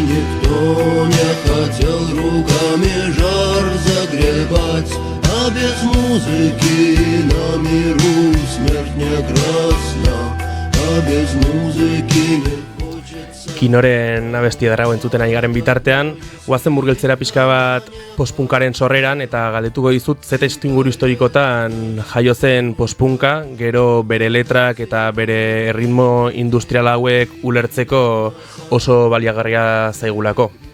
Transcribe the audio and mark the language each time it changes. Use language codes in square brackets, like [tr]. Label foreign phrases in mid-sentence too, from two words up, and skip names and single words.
[ru] никто не хотел руками жар загребать, а без музыки на миру смерть не красна, а без музыки не хочется. [eu] Kinoren abestia darrago entzuten ari garen bitartean, guazen murgeltzera pixka bat postpunkaren sorreran, eta galdetuko dizut ze testuinguru historikotan jaio zen postpunka, gero bere letrak eta bere erritmo industrial hauek ulertzeko oso baliagarria zaigulako.